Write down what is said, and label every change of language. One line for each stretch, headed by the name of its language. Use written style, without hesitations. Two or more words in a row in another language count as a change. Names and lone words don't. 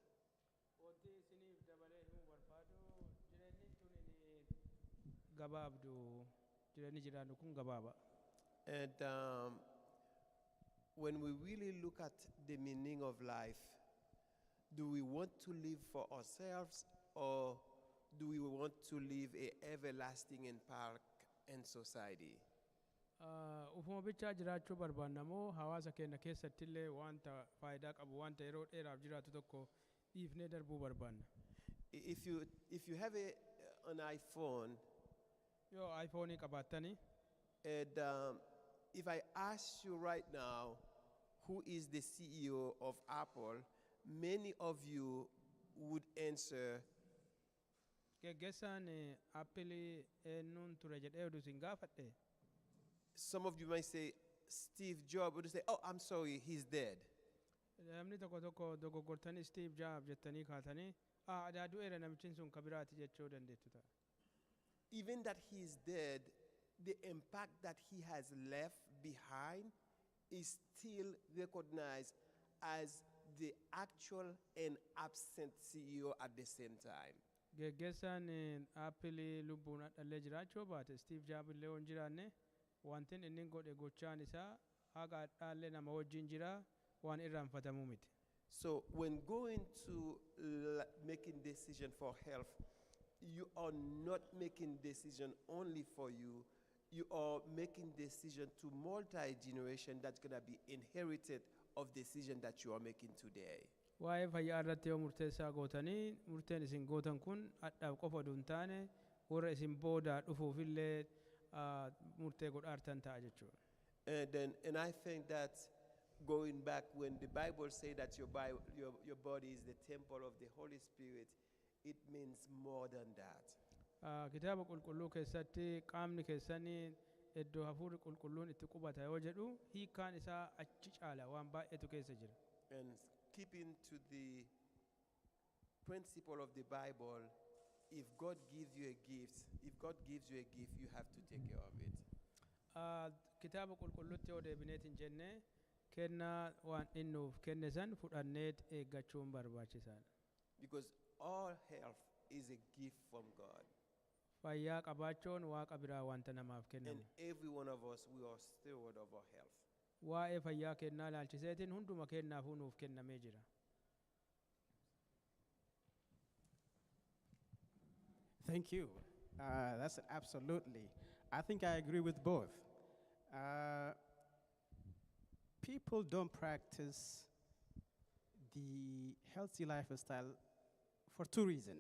English: And when we really look at the meaning of life, do we want to live for ourselves or do we want to live a everlasting impact in society?
Oromo: Ufuma bichaa jiraachuu barbaanna moo hawaasa keenya keessatti illee wanta faayidaa qabu wanta yeroo dheeraaf jiraatu tokko dhiifnee darbuu barbaanna.
English: If you have an iPhone,
Oromo: yoo iPhone qabaattanii
English: and if I ask you right now who is the CEO of Apple, many of you would answer
Oromo: geggeessaan Apple eenyuun ture jedhee oduu isin gaafadhe.
English: Some of you might say Steve Jobs, would say, oh, I'm sorry, he's dead.
Oromo: namni tokko tokko dogoggortanii Steve Jobs jettanii kaatanii aadaa du'eera namichin sun kabiraati jechuu dandeettu ta'a.
English: Even that he is dead, the impact that he has left behind is still recognized as the actual and absent CEO at the same time.
Oromo: Geggeessaan Apple lubbuun dhallee jiraachuu baate Steve Jobs illee hin jiraanne wantin inni godhe gochaan isaa haga dhaallee nama wajjin jira waan irraanfatamuu miti.
English: So when going to making decision for health, you are not making decision only for you. You are making decision to multi-generation that's going to be inherited of decision that you are making today.
Oromo: Waa'ee fayyaa irratti yoo murteessaa gootanii murteen isin gootan kun hadhaaf qofa duun taane warra isin booda dhufuufillee murtee godhaartan ta'a jechuudha.
English: And I think that going back when the Bible says that your body is the temple of the Holy Spirit, it means more than that.
Oromo: Kitaaba qulqulluu keessatti qaamni keessanii iddoo hafuurri qulqulluun itti qubata yoo jedhu hiikkaan isaa achi caala waan baay'eetu keessa jira.
English: And keeping to the principle of the Bible, if God gives you a gift, you have to take care of it.
Oromo: Kitaaba qulqulluutti yoo deebineetiin jenne kennaa waan innuuf kenne san fudhanneet eeggachuun barbaachisaadha.
English: Because all health is a gift from God.
Oromo: Fayyaa qabaachuun waaqa biraa wanta namaaf
English: And
Oromo: kennamu.
English: every one of us, we are steward of our health.
Oromo: Waa'ee fayyaa kennaa ilaalchiseetiin hunduma kennaafuu nuuf kennamee jira.
English: Thank you. That's absolutely. I think I agree with both. People don't practice the healthy lifestyle for two reasons.